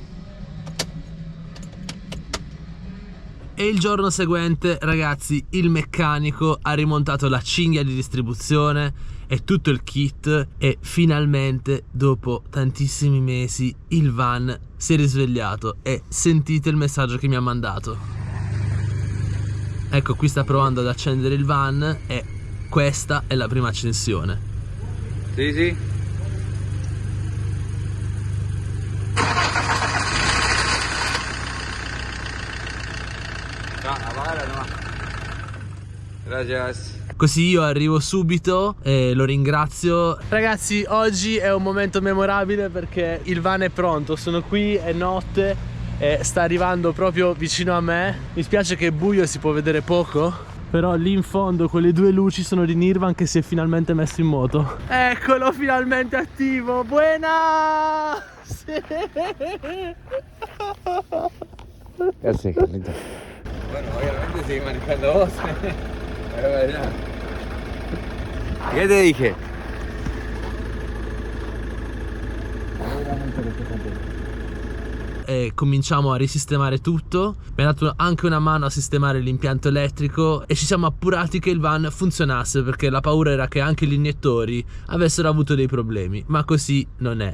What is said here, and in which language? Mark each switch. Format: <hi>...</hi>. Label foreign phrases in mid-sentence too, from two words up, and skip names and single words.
<it>E il giorno seguente, ragazzi, il meccanico ha rimontato la cinghia di distribuzione e tutto il kit e finalmente, dopo tantissimi mesi, il van si è risvegliato e sentite il messaggio che mi ha mandato. Ecco, qui sta provando ad accendere il van e questa è la prima accensione.</it> <es>Sí, sí. No, apagala nomás. Gracias.</es> <it>Così io arrivo subito e lo ringrazio. Ragazzi, oggi è un momento memorabile perché il van è pronto. Sono qui, è notte e sta arrivando proprio vicino a me. Mi spiace che è buio e si può vedere poco, però lì in fondo quelle due luci sono di Nirvan che si è finalmente messo in moto. Eccolo, finalmente attivo.</it> <es>Buena! Sì. Gracias, Carlito. Bueno, obviamente sigue manejando vos. ¿Qué te dije?</es> <it>E cominciamo a risistemare tutto. Mi ha dato anche una mano a sistemare l'impianto elettrico e ci siamo appurati che il van funzionasse, perché la paura era che anche gli iniettori avessero avuto dei problemi, ma così non è.</it>